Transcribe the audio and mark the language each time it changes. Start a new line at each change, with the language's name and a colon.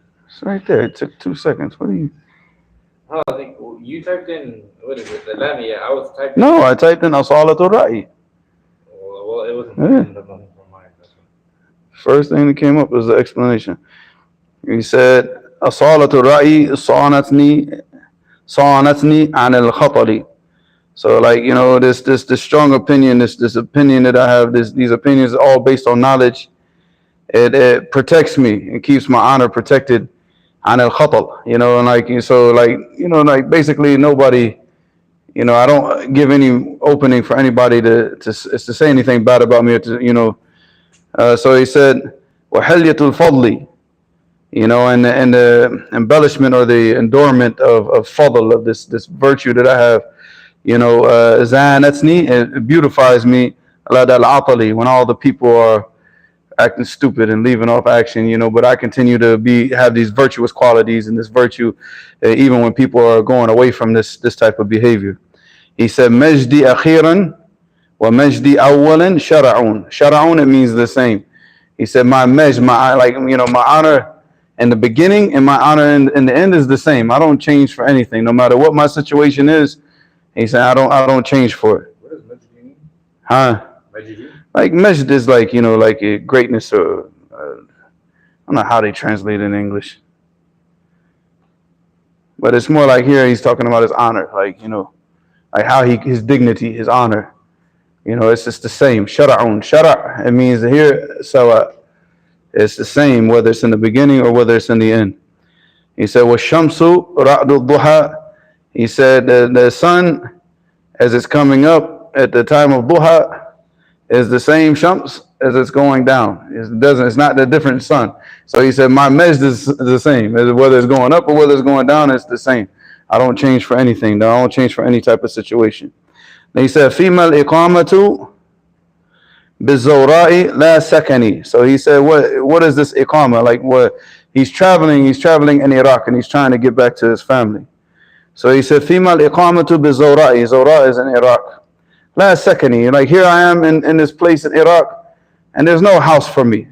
English: It's right there. It took 2 seconds. What are you? Oh, I think you typed in, what is it, the lamia? I was typing. No, I typed in
Arabic: أصالة الرأي.
English: Well, it wasn't Yeah. nothing from mine. That's right. First thing that came up was the explanation. He said
Arabic: أصالة الرأي صانتني عن الخطل.
English: So, like, you know, this strong opinion, this opinion that I have, these opinions are all based on knowledge. It protects me. It keeps my honor protected.
Arabic: عن الخطل,
English: you know, and like, so, like, you know, like, basically nobody, you know, I don't give any opening for anybody to say anything bad about me, or to, you know. So he said,
Arabic: وحلية الفضل,
English: you know, and the embellishment or the endowment of fadl, of this virtue that I have, you know,
Arabic: زانتني,
English: it beautifies me,
Arabic: لدى العطل,
English: when all the people are acting stupid and leaving off action, you know, but I continue to have these virtuous qualities and this virtue, even when people are going away from this type of behavior. He said,
Arabic: مجدي أخيرا ومجدي أولا شرعون. شرعون,
English: it means the same. He said, my like, you know, my honor in the beginning and my honor in the end is the same. I don't change for anything, no matter what my situation is. He said, I don't change for it. What does Majdi mean? Huh? Majdi? Like, majd is like, you know, like a greatness, or I don't know how they translate it in English. But it's more like here he's talking about his honor, like, you know, like how his dignity, his honor. You know, it's just the same. Shara'un. Shara', it means here, sawa. It's the same, whether it's in the beginning or whether it's in the end. He said,
Arabic: وَالشَّمْسُ رَعْدُ الضُّحَى.
English: He said, the sun, as it's coming up at the time of duha, is the same shams as it's going down. It's not the different sun. So he said, my majd is the same. Whether it's going up or whether it's going down, it's the same. I don't change for anything. I don't change for any type of situation. Then he said,
Arabic: فِيمَا الْإِقَامَةُ بِالزَّوْرَاءِ لَا سَكَنِي.
English: So he said, what is this iqama? Like, what he's traveling in Iraq, and he's trying to get back to his family. So he said,
Arabic: فِيمَا الْإِقَامَةُ بِالزَّوْرَاءِ.
English: Zawra is in Iraq. La sakani, like here I am in this place in Iraq, and there's no house for me.